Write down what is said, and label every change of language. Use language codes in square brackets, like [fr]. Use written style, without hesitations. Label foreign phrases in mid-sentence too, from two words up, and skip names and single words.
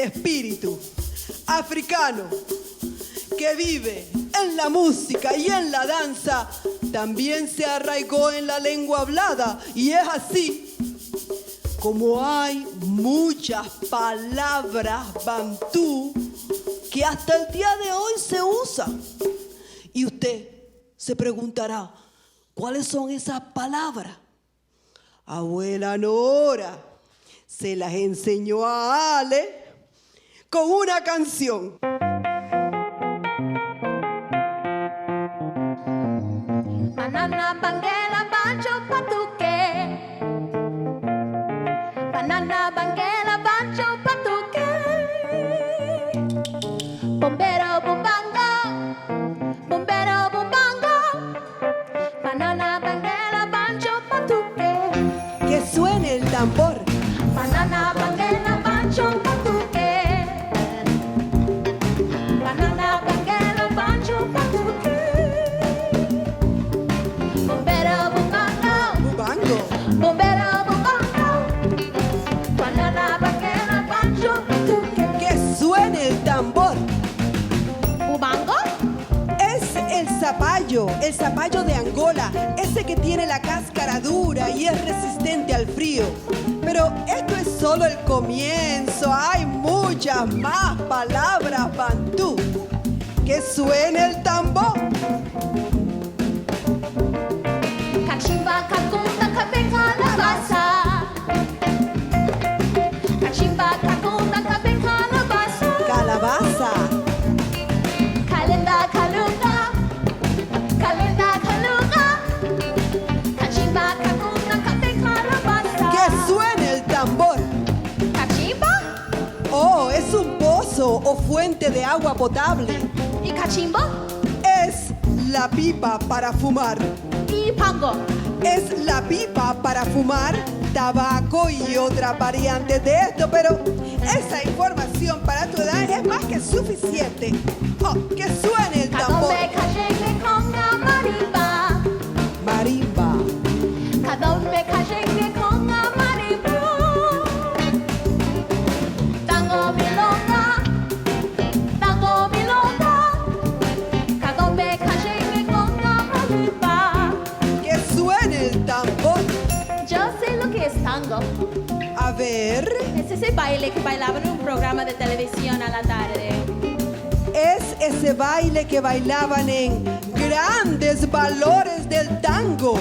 [es] espíritu africano que vive en la música y en la danza también se arraigó en la lengua hablada, y es así como hay muchas palabras bantú que hasta el día de hoy se usan. Y usted se preguntará, ¿cuáles son esas palabras? Abuela Nora se las enseñó a Ale con una canción. Banana, banguela, banjo, patuque. Banana, banguela, banjo, patuque. Bombero, bumbanga. Bombero, bumbanga. Banana, banguela, banjo, patuque. Que suene el tambor. Banana, banguela, banjo, patuque. Banana, banguela, banjo, patuque. Bombero, bumbanga. Bubango. Bombero, bumbanga. Banana, banguela, banjo, patuque. Que suene el tambor. ¿Bubango? Es el zapallo de Angola, ese que tiene la cáscara dura y es resistente al frío. Pero esto es solo el comienzo, hay muchas más palabras bantú. Que suene el tambor. Cachimba, cacunda, capé, calabaza. Cachimba, cacunda, capé, calabaza. Calabaza. Calenda, calunga. Calenda, calunga. Cachimba, cacunda, capé, calabaza. Que suene el tambor. ¿Cachimba? Oh, es un pozo o fuente de agua potable. ¿Y cachimbo? Es la pipa para fumar. ¿Y pango? Es la pipa para fumar tabaco y otras variantes de esto, pero esa información para tu edad es más que suficiente. Oh, que suene el tambor. Cadombe, cayengue, conga, marimba. Marimba. Cadombe, cayengue, conga, marimba. Tango, milonga. Tango, milonga. Cadombe, cayengue, conga, marimba. Que suene el tambor. Yo sé lo que es tango. A ver, Es ese baile que bailaban en un programa de televisión a la tarde. es ese baile que bailaban en Grandes Valores del Tango.